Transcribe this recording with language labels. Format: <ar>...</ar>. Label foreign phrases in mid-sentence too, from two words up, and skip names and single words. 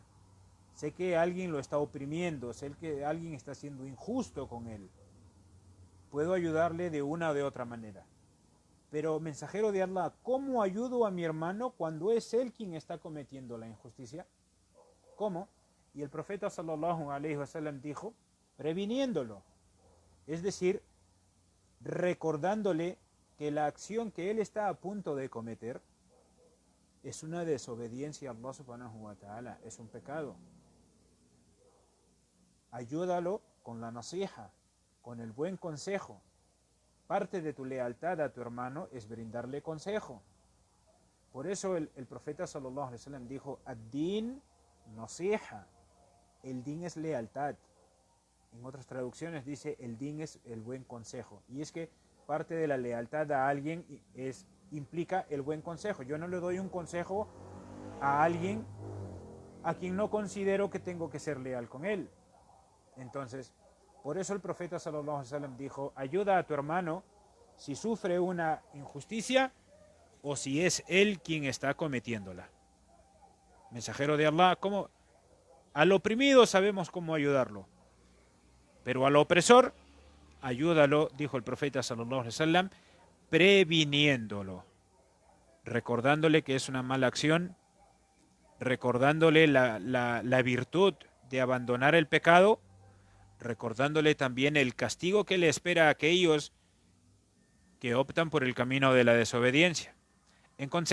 <es>Sé que alguien lo está oprimiendo, sé que alguien está siendo injusto con él. Puedo ayudarle de una o de otra manera. Pero, mensajero de Allah, ¿cómo ayudo a mi hermano cuando es él quien está cometiendo la injusticia? ¿Cómo? Y el profeta</es> <ar>صلى الله عليه وسلم</ar> <es>dijo: previniéndolo. Es decir, recordándole que la acción que él está a punto de cometer es una desobediencia a Allah</es> <ar>سبحانه وتعالى,</ar> <es>es un pecado. Ayúdalo con la nasiha, con el buen consejo. Parte de tu lealtad a tu hermano es brindarle consejo. Por eso el profeta</es> <ar>صلى الله عليه وسلم</ar> <es>dijo:</es> <ar>الدين نصيحة.</ar> <es>El din es lealtad. En otras traducciones dice: el din es el buen consejo. Y es que parte de la lealtad a alguien implica el buen consejo. Yo no le doy un consejo a alguien a quien no considero que tengo que ser leal con él. Entonces, por eso el profeta</es> <ar>صلى الله عليه وسلم</ar> <es>dijo: ayuda a tu hermano si sufre una injusticia o si es él quien está cometiéndola. Mensajero de Allah, ¿cómo? Al oprimido sabemos cómo ayudarlo, pero al opresor, ayúdalo, dijo el profeta</es> <ar>صلى الله عليه وسلم,</ar> <es>previniéndolo, recordándole que es una mala acción, recordándole la virtud de abandonar el pecado, recordándole también el castigo que le espera a aquellos que optan por el camino de la desobediencia.</es>